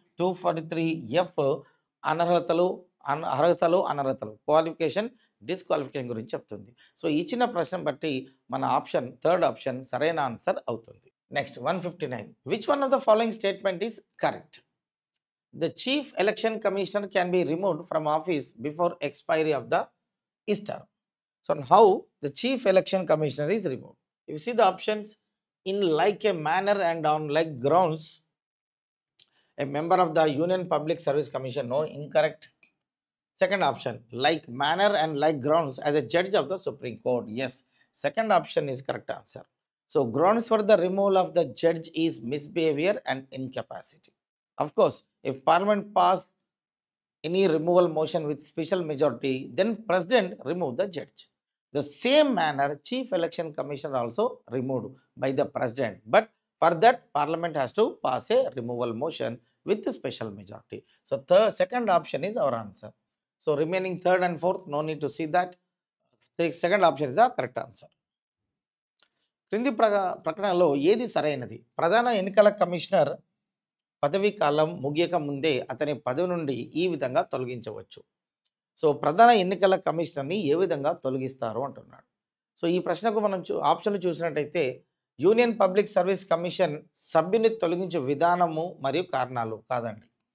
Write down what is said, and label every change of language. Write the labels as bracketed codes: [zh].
[te] 243F అనర్హతలు, అనర్హతలు, qualification, disqualification గురించి చెప్తుంది. So ఇచ్చిన ప్రశ్న బట్టి మన ఆప్షన్ థర్డ్ ఆప్షన్ సరైన ఆన్సర్ అవుతుంది. Next 159. [en] Which one of the following statement is correct? The chief election commissioner can be removed from office before expiry of the his term. So how the chief election commissioner is removed? If you see the options, in like a manner and on like grounds, a member of the Union Public Service Commission, no, incorrect. Second option, like manner and like grounds as a judge of the Supreme Court, yes, second option is correct answer. So grounds for the removal of the judge is misbehavior and incapacity. Of course, if Parliament passed any removal motion with special majority, then President remove the judge. The same manner, Chief Election Commissioner also removed by the President. But for that, Parliament has to pass a removal motion with the special majority. So second option is our answer. So remaining third and fourth, no need to see that. The second option is the correct answer. [te] క్రింది ప్రకటనలో ఏది సరైనది? ప్రధాన ఎన్నికల commissioner పదవీ కాలం ముగియక ముందే అతని పదవి నుండి ఈ విధంగా తొలగించవచ్చు. సో ప్రధాన ఎన్నికల కమిషనర్ని ఏ విధంగా తొలగిస్తారు అంటున్నాడు. సో ఈ ప్రశ్నకు మనం ఆప్షన్లు చూసినట్టయితే యూనియన్ పబ్లిక్ సర్వీస్ కమిషన్ సభ్యుని తొలగించే విధానము మరియు కారణాలు కాదండి.